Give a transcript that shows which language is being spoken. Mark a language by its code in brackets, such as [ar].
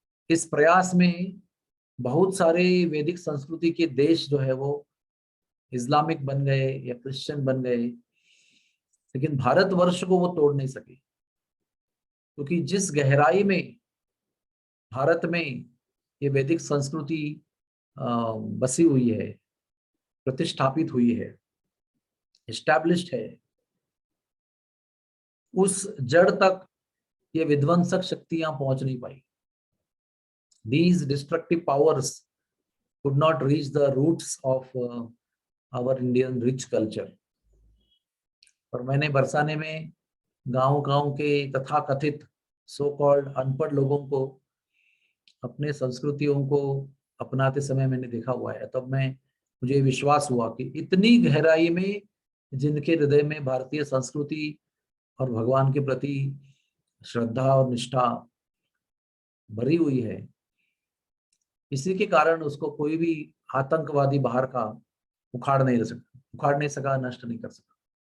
[hi] इस प्रयास में बहुत सारे वैदिक संस्कृति के देश जो है वो इस्लामिक बन गए या क्रिश्चियन बन गए, लेकिन भारतवर्ष को वो तोड़ नहीं सके, क्योंकि जिस गहराई में भारत में ये वैदिक संस्कृति बसी हुई है, प्रतिष्ठापित हुई है, एस्टैब्लिश्ड है, उस जड़ तक ये विध्वंसक शक्तियां पहुंच नहीं पाई। [en] These destructive powers could not reach the roots of our Indian rich culture. [hi] और मैंने बरसाने में गांव-गांव के तथाकथित सो कॉल्ड अनपढ़ लोगों को अपने संस्कृतियों को अपनाते समय मैंने देखा हुआ है। तब मुझे विश्वास हुआ कि इतनी गहराई में जिनके हृदय में भारतीय संस्कृति और भगवान के प्रति श्रद्धा और निष्ठा भरी हुई है, इसी के कारण उसको कोई भी आतंकवादी बाहर का उखाड़ नहीं सका, नष्ट नहीं कर सका।